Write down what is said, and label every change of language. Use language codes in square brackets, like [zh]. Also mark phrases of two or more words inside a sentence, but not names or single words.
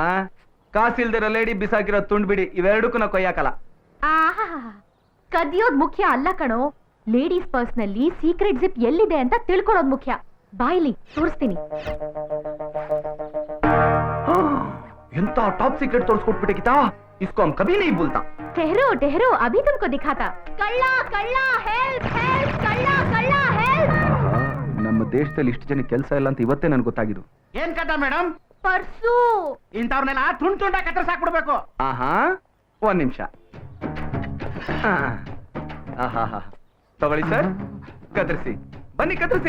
[kn] ಕಾಸಿಲ್ದಿರೋ ಲೇಡಿ ಬಿಸಾಕಿರೋ ತುಂಡ್ಬಿಡಿ ಇವೆರಡಕ್ಕೂ ನಾ ಕೊಯ್ಯಾಕಲ್ಲ. ಆಹಾ, ಕದಿಯೋದ್ ಮುಖ್ಯ ಅಲ್ಲ ಕಣೋ, [en] ladies purse [kn] ನಲ್ಲಿ [en] secret zip [kn] ಎಲ್ಲಿದೆ ಅಂತ ತಿಳ್ಕೊಳ್ಳೋದ್ ಮುಖ್ಯ. ಬಾಯ್ಲಿ ತೋರಿಸ್ತೀನಿ. [hi] ಎಂತ [en] top secret [hi] ತೋರಿಸ್ಕೊಟ್ಬಿಟ್ಟಿಗಿತಾ, इसको हम कभी नहीं भूलता. ठहरो अभी तुमको दिखाता. [kn] ಕಳ್ಳ ಕಳ್ಳ [en] help help, [kn] ಕಳ್ಳ ಕಳ್ಳ हेल्प. ನಮ್ಮ ದೇಶದಲ್ಲಿ ಇಷ್ಟು ಜನ ಕೆಲಸ ಇಲ್ಲ ಅಂತ ಇವತ್ತೇ ನನ್ಗೆ ಗೊತ್ತಾಗಿದ್ದು. ಏನ್ ಕಥ ಮೇಡಮ್? ಪರ್ಸು. ಇಂಥವ್ರನ್ನೆಲ್ಲ ತುಂಡ್ ತುಂಡ ಕತ್ತರಿಸಾಕ್ಬಿಡ್ಬೇಕು. ಆಹಾ, ಒಂದ್ ನಿಮಿಷ. ಆಹಾ, ತಗೊಳ್ಳಿ ಸರ್, ಕತ್ತರಿಸಿ. ಬನ್ನಿ ಕತ್ತರಿಸಿ.